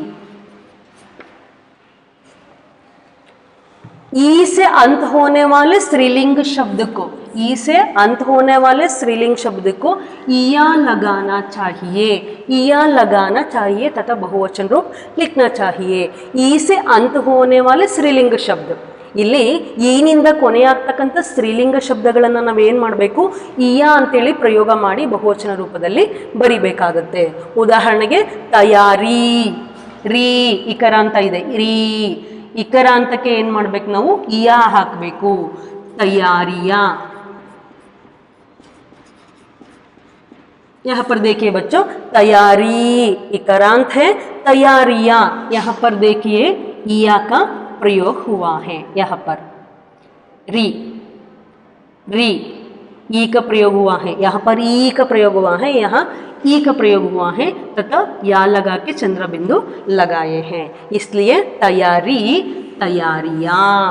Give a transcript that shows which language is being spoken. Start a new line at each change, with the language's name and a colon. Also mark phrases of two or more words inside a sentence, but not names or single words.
Hindi: ई से अंत होने वाले स्त्रीलिंग शब्द को, ई से अंत होने वाले स्त्रीलिंग शब्द को इया लगाना चाहिए, इया लगाना चाहिए तथा बहुवचन रूप लिखना चाहिए। ई से अंत होने वाले स्त्रीलिंग शब्द,
Kannada: ಇಲ್ಲಿ ಈನಿಂದ ಕೊನೆಯಾಗ್ತಕ್ಕಂಥ ಸ್ತ್ರೀಲಿಂಗ ಶಬ್ದಗಳನ್ನು ನಾವೇನು ಮಾಡಬೇಕು? ಇಯಾ ಅಂತೇಳಿ ಪ್ರಯೋಗ ಮಾಡಿ ಬಹುವಚನ ರೂಪದಲ್ಲಿ ಬರಿಬೇಕಾಗತ್ತೆ. ಉದಾಹರಣೆಗೆ ತಯಾರಿ, ರೀ ಇಕರ ಅಂತ ಇದೆ, ರೀ ಇಕರ ಅಂತಕ್ಕೆ ಏನು ಮಾಡ್ಬೇಕು ನಾವು? ಇಯಾ ಹಾಕಬೇಕು.
Hindi: तैयारियां। यहाँ पर देखिए बच्चों, तैयारी इकरांत है, तैयारियां यहाँ पर देखिए इया का प्रयोग हुआ है। यहाँ पर री, री ई का प्रयोग हुआ है, यहाँ पर ई का प्रयोग हुआ है, यहाँ ई का प्रयोग हुआ है तथा या लगा के चंद्र बिंदु लगाए हैं, इसलिए तैयारी, तैयारियां।